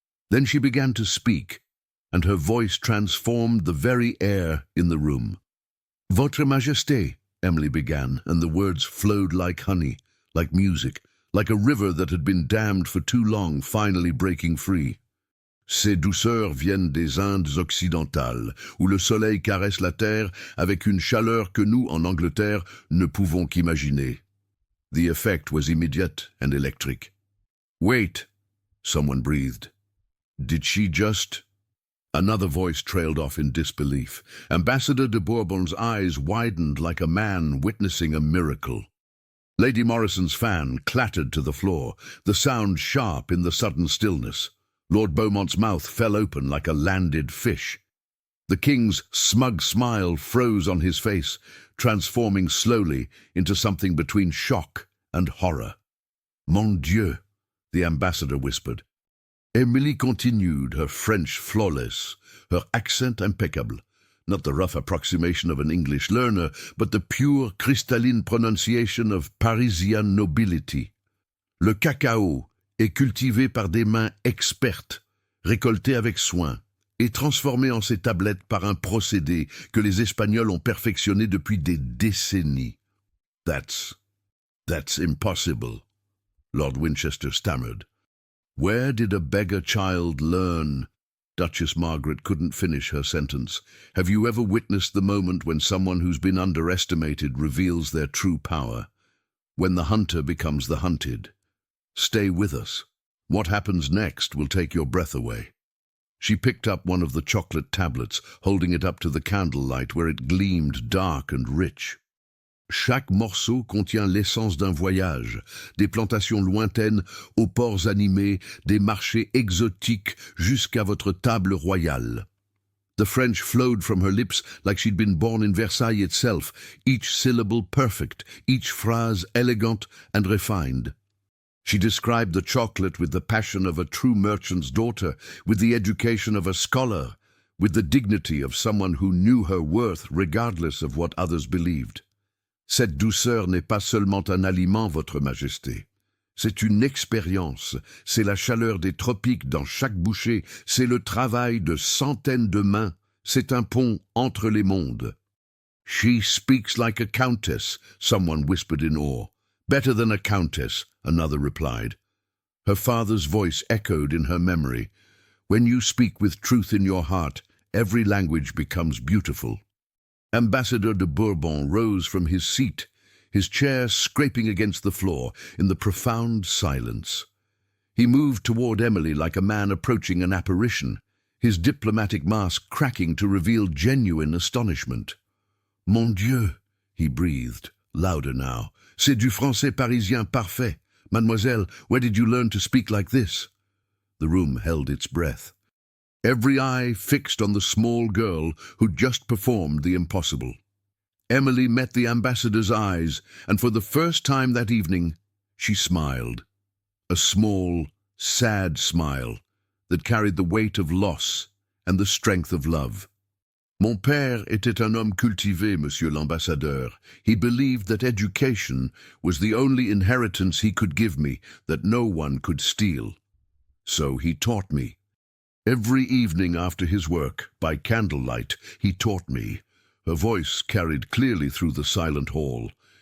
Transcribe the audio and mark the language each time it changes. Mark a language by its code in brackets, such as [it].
[en] Then she began to speak, and her voice transformed the very air in the room. [fr] "Votre Majesté," [en] Emily began, and the words flowed like honey, like music, like a river that had been dammed for too long, finally breaking free. [fr] "Ces douceurs viennent des Indes occidentales, où le soleil caresse la terre avec une chaleur que nous, en Angleterre, ne pouvons qu'imaginer." [en] The effect was immediate and electric. "Wait," someone breathed. "Did she just—" Another voice trailed off in disbelief. Ambassador de Bourbon's eyes widened like a man witnessing a miracle. Lady Morrison's fan clattered to the floor, the sound sharp in the sudden stillness. Lord Beaumont's mouth fell open like a landed fish. The king's smug smile froze on his face, transforming slowly into something between shock and horror. [fr] "Mon Dieu," [en] the ambassador whispered. Emily continued, her French flawless, her accent impeccable, not the rough approximation of an English learner, but the pure crystalline pronunciation of Parisian nobility. [fr] "Le cacao est cultivé par des mains expertes, récolté avec soin, et transformé en ces tablettes par un procédé que les Espagnols ont perfectionné depuis des décennies." [en] That's impossible," Lord Winchester stammered. "Where did a beggar child learn?" Duchess Margaret couldn't finish her sentence. "Have you ever witnessed the moment when someone who's been underestimated reveals their true power? When the hunter becomes the hunted? Stay with us. What happens next will take your breath away." She picked up one of the chocolate tablets, holding it up to the candlelight where it gleamed dark and rich. [fr] "Chaque morceau contient l'essence d'un voyage, des plantations lointaines aux ports animés, des marchés exotiques jusqu'à votre table royale." [en] The French flowed from her lips like she'd been born in Versailles itself, each syllable perfect, each phrase elegant and refined. She described the chocolate with the passion of a true merchant's daughter, with the education of a scholar, with the dignity of someone who knew her worth regardless of what others believed. [fr] "Cette douceur n'est pas seulement un aliment, Votre Majesté. C'est une expérience, c'est la chaleur des tropiques dans chaque bouchée, c'est le travail de centaines de mains, c'est un pont entre les mondes." [en] "She speaks like a countess," someone whispered in awe. "Better than a countess," another replied. Her father's voice echoed in her memory. "When you speak with truth in your heart, every language becomes beautiful." Ambassador de Bourbon rose from his seat, his chair scraping against the floor in the profound silence. He moved toward Emily like a man approaching an apparition, his diplomatic mask cracking to reveal genuine astonishment. [fr] "Mon Dieu," [en] he breathed, louder now. [fr] "C'est du français parisien parfait. [en] Mademoiselle, where did you learn to speak like this?" The room held its breath. Every eye fixed on the small girl who'd just performed the impossible. Emily met the ambassador's eyes, and for the first time that evening, she smiled. A small, sad smile that carried the weight of loss and the strength of love. [fr] "Mon père était un homme cultivé, Monsieur l'Ambassadeur. [en] He believed that education was the only inheritance he could give me, that no one could steal. So he taught me. Every evening after his work, by candlelight, he taught me." Her voice carried clearly through the silent hall.